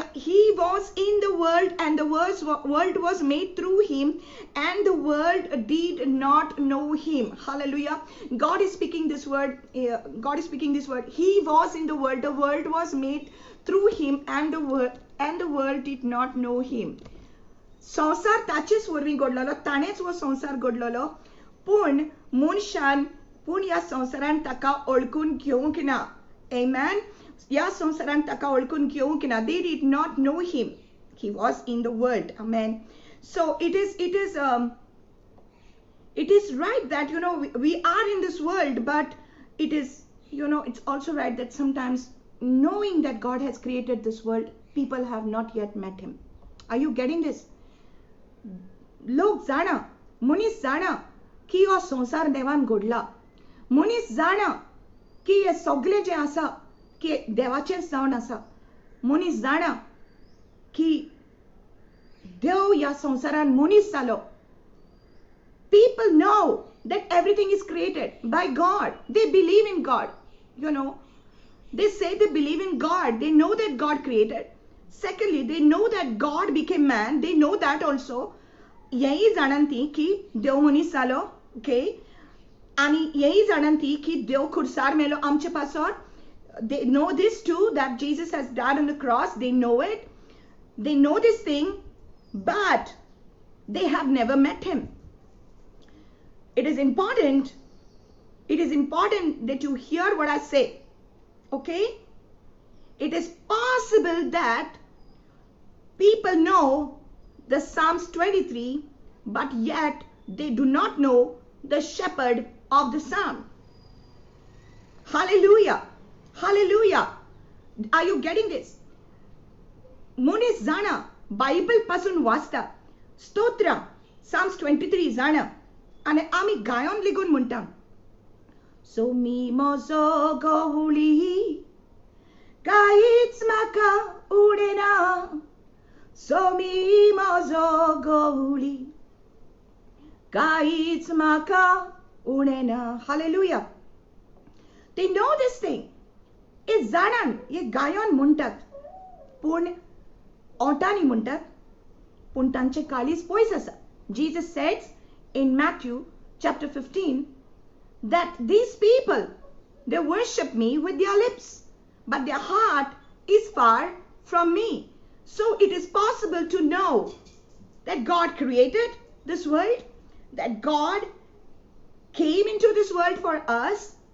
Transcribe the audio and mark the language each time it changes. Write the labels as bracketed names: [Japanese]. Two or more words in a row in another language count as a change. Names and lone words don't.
[English] He was in the world, and the world was made through Him, and the world did not know Him. Hallelujah. God is speaking this word. God is speaking this word. He was in the world was made through Him, and the world did not know Him. [Konkani] संसार ताचेच वरवीं घडलोलो, ताणेच वो संसार घडलोलो, पूण ह्या संसारान ताका ओळखून घेवंक ना. [English] Amen. [Konkani] या संसारान ताका ओळखून घेवंक ना. [English] They did not know Him. He was in the world. Amen. So it is right that we are in this world, but it is it's also right that sometimes, knowing that God has created this world, people have not yet met Him. Are you getting this? [Konkani] लोक जाणा, मनीस जाणा की हो संसार देवान घडला. मनीस जाणा की हे सगळे जे आसा की देवाचेच जावन आसा. मनीस जाणा की देव ह्या संसारान मनीस जालो. [English] People know that everything is created by God. They believe in God. They say they believe in God. They know that God created. Secondly, they know that God became man. They know that also. [Konkani] यही जाणन ती की देव मनीस जालो. [English] Okay. [Konkani] आणि यही जाणन ती की देव खुर्सार मेलो आमचे पासोर. [English] They know this too, that Jesus has died on the cross. They know it. They know this thing, but they have never met him. It is important that you hear what I say. Okay? It is possible that people know the Psalms 23, but yet they do not know the shepherd of the psalm. Hallelujah. Hallelujah. Are you getting this? [Konkani] Munis zana Bible pasun wasta stotra Psalms 23 zana ane ami gayon ligun muntam. So mi mozo gohuli kaits maka udena. So mi mozo gohuli kaits maka udena. [English] Hallelujah. They know this thing. [Konkani] हे जाणन हे गायन म्हणतात पूण ओटांनी म्हणतात पूण तांचे काळीज पयस आसा. [English] Jesus says in Matthew chapter 15 that these people, they worship me with their lips, but their heart is far from me. So it is possible to know that God created this world, that God came into this world for us.